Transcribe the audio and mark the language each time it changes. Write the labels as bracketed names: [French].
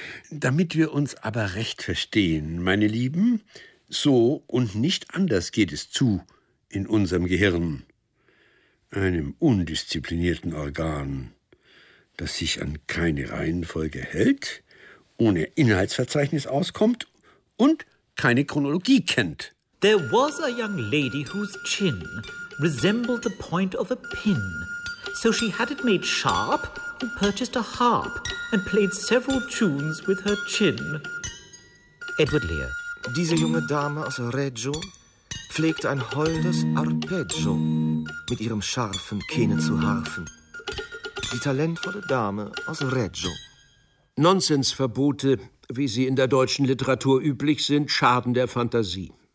[German] Damit wir uns aber recht verstehen, meine Lieben, so und nicht anders geht es zu in unserem Gehirn. einem undisziplinierten Organ, das sich an keine Reihenfolge hält, ohne Inhaltsverzeichnis auskommt und keine Chronologie kennt. [English] There was a young lady whose chin resembled the point of a pin. So she had it made sharp and purchased a harp and played several tunes with her chin. Edward Lear. [German] Diese junge Dame aus Reggio pflegte ein holdes Arpeggio mit ihrem scharfen Kinn zu harfen. Die talentvolle Dame aus Reggio. Nonsensverbote, wie sie in der deutschen Literatur üblich sind, schaden der Fantasie.